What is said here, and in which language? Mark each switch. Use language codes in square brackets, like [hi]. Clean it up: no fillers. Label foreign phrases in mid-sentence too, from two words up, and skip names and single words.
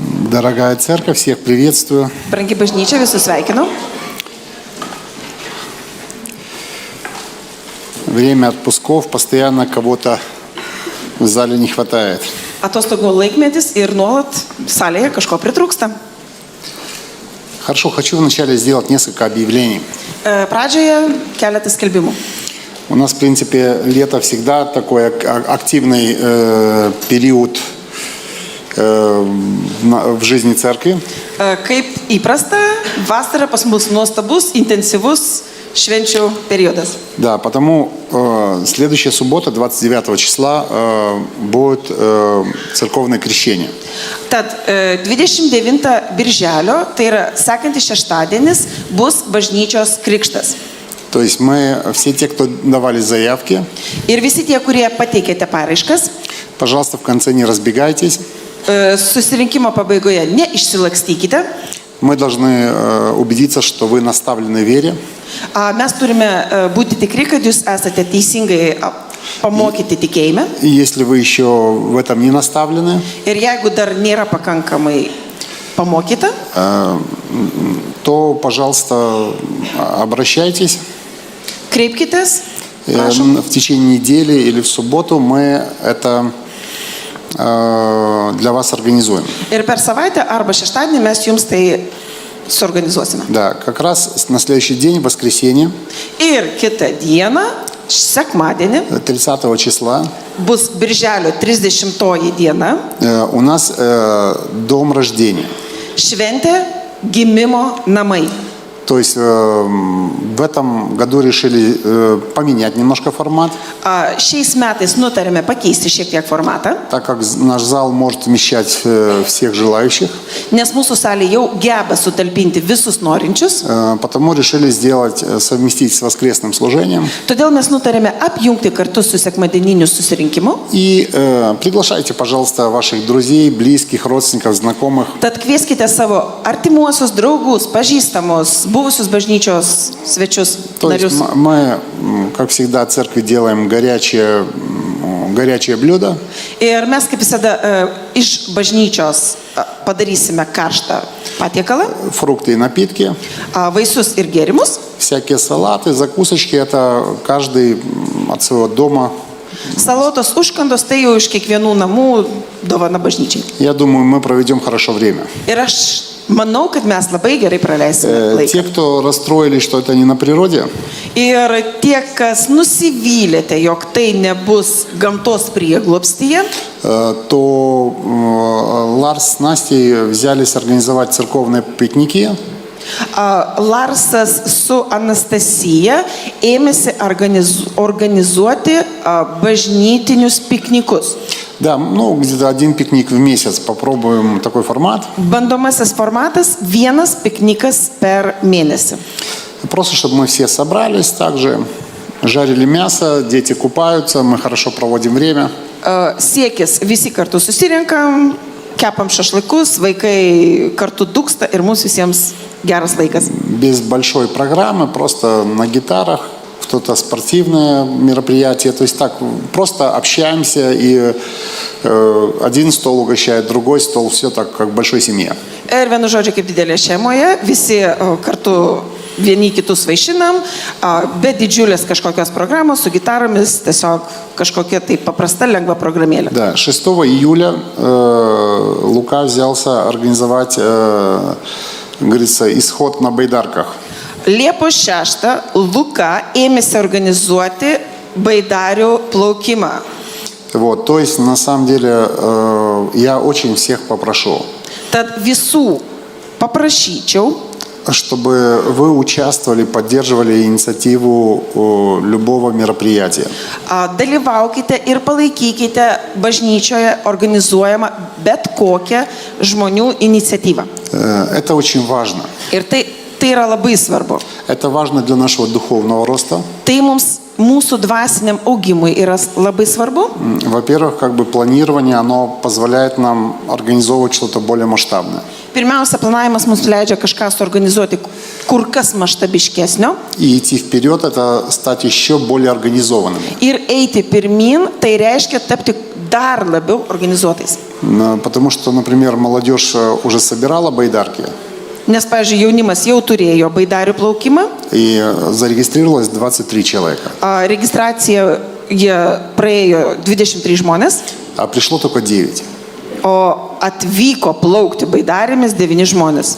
[ru] Дорогая церковь, всех приветствую. [lt] Brangi bažnyčia, visus sveikinu. [ru] Время отпусков, постоянно кого-то в зале не хватает. [lt] Atostogų laikmetis ir nuolat salėje kažko pritrūksta. [ru] Хорошо, хочу вначале сделать несколько объявлений. [lt] Pradžioje keletas skelbimų. [ru] У нас, в принципе, лето всегда такой активный период в жизни церкви. [lt] Kaip įprasta, vasara pas mus nuostabus, intensyvus švenčių periodas. [ru] Да, потому следующая суббота, 29 числа, будет церковное крещение. [lt] Tad 29 birželio, tai yra sekantis šeštadienis, bus bažnyčios krikštas. [ru] То есть мы, все те, кто давали заявки, [lt] Ir visi tie, kurie pateikėte paraiškas, [ru] пожалуйста, в конце не разбегайтесь. [lt] susirinkimo pabaigoje neišsilakstykite. [ru] Мы должны убедиться, что вы наставлены в вере. [lt] Mes turime būti tikri, kad jūs esate teisingai pamokyti tikėjime. [ru] И если вы еще в этом не наставлены, [lt] Ir jeigu dar nėra pakankamai pamokyta, [ru] то, пожалуйста, обращайтесь. [lt] kreipkitės. Prašom. [ru] В течение недели или в субботу мы это для вас организуем. [lt] Ir per savaitę arba šeštadienį mes jums tai suorganizuosime. [ru] Да, как раз на следующий день, в воскресенье, [lt] Ir kitą dieną, sekmadienį, [ru] 30 числа, [lt] bus birželio 30 diena, [ru] у нас дом рождения. [lt] šventė gimimo namai. [ru] То есть в этом году решили поменять немножко формат, [lt] Šiais metais nutarėme pakeisti šiek tiek formatą, [ru] так как наш зал может вмещать всех желающих. [lt] nes mūsų salė jau geba sutalpinti visus norinčius. [ru] Потому решили совместить с воскресным служением. [lt] Todėl mes nutarėme apjungti kartu su sekmadieniniu susirinkimu. [ru] И приглашайте, пожалуйста, ваших друзей, близких, родственников, знакомых. [lt] Tad kvieskite savo artimuosius draugus, pažįstamus, buvusius bažnyčios svečius, [ru] То есть [lt] narius. [ru] мы, как всегда, в церкви делаем горячее блюдо. [lt] Ir mes, kaip visada, iš bažnyčios padarysime karštą patiekalą, [ru] Фрукты и напитки, [lt] vaisius ir gėrimus. [ru] всякие салаты, закусочки. Это каждый от своего дома. [lt] Salotos užkandos tai jau iš kiekvienų namų dovana bažnyčiai. [ru] Я думаю, мы проведем хорошо время. [lt] Ir aš manau, kad mes labai gerai praleisime laiką. [ru] Те, кто расстроились, что это не на природе, [lt] Ir tie, kas nusivylėte, jog tai nebus gamtos prieglobstyje, [ru] то Ларс с Настей взялись организовать церковные пикники. [lt] Larsas su Anastasija ėmėsi organizuoti bažnytinius piknikus. [ru] Да, ну где-то один пикник в месяц. Попробуем такой формат. [lt] Bandomasis formatas - vienas piknikas per mėnesį. [ru] Просто чтобы мы все собрались также, жарили мясо, дети купаются, мы хорошо проводим время. [lt] Siekis visi kartu susirinkam, kepam šašlykus, vaikai kartu dūksta ir mums visiems geras laikas. [ru] Без большой программы, просто на гитарах, кто-то спортивное мероприятие. То есть так, просто общаемся, и один стол угощает другой стол, все так, как в большой семье. [lt] Ir vienu žodžiu, kaip didelė šeimoje, visi kartu vieni kitus vaišinam, be didžiulės kažkokios programos, su gitaromis, tiesiog kažkokia tai paprasta, lengva programėlė. [ru] Да, 6 июля Лука взялся организовать, говорится, исход на байдарках. [lt] Liepos 6 Luka ėmėsi organizuoti baidarių plaukimą. [ru] Вот, то есть, на самом деле, я очень всех попрошу, [lt] Tad visų paprašyčiau, [ru] чтобы вы участвовали, поддерживали инициативу любого мероприятия. [lt] dalyvaukite ir palaikykite bažnyčioje organizuojamą bet kokią žmonių iniciatyvą. [ru] Это очень важно. [lt] Ir tai yra labai svarbu. [ru] Это важно для нашего духовного роста. [lt] Tai mūsų dvasiniam augimui yra labai svarbu. [ru] Во-первых, как бы планирование, оно позволяет нам организовывать что-то более масштабное. [lt] Pirmiausia, planavimas mums leidžia kažką suorganizuoti kur kas maštabiškesnio. [ru] И идти вперед, это стать еще более организованными. [lt] Ir eiti pirmin, tai reiškia tapti dar labiau organizuotais. [ru] Потому что, например, молодежь уже собирала байдарки [lt] Nes, pavyzdžiui, jaunimas jau turėjo baidarių plaukimą, [ru] и зарегистрировалось 23 человека, [lt] registraciją jie praėjo 23 žmonės, [ru] а пришло только 9. [lt] o atvyko plaukti baidarėmis 9 žmonės.